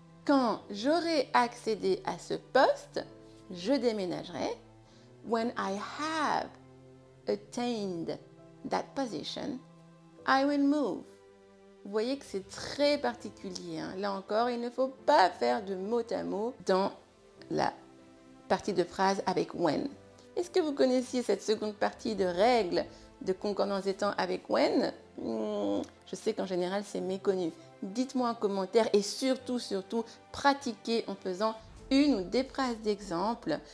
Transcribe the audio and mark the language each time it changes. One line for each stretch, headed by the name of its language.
French: Quand j'aurai accédé à ce poste, je déménagerai.
English: When I have attained that position, I will move.
French: Vous voyez que c'est très particulier. Là encore, il ne faut pas faire de mot à mot dans la partie de phrase avec when. Est-ce que vous connaissiez cette seconde partie de règles de concordance des temps avec when? Je sais qu'en général, c'est méconnu. Dites-moi en commentaire et surtout, pratiquez en faisant une ou des phrases d'exemple.